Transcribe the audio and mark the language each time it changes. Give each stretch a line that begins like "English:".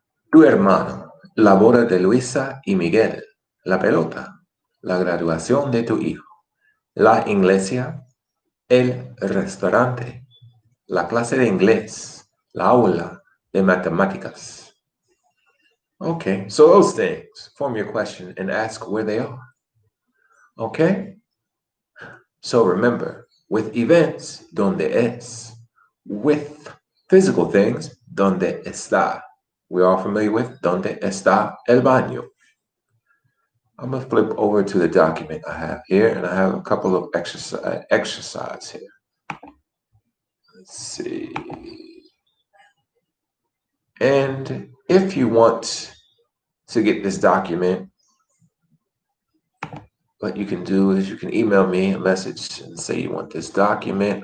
Spanish: Tu hermano, la boda de Luisa y Miguel, la pelota, la graduación de tu hijo, la iglesia, el restaurante, la clase de inglés, la aula de matemáticas.
English: Okay, so those things, form your question and ask where they are. Okay? So remember, with events,
Spanish: ¿dónde es?
English: With physical things,
Spanish: ¿dónde está?
English: We're all familiar with
Spanish: ¿dónde está el baño?
English: I'm going to flip over to the document I have here, and I have a couple of exercise here. Let's see. And if you want to get this document, what you can do is you can email me a message and say you want this document.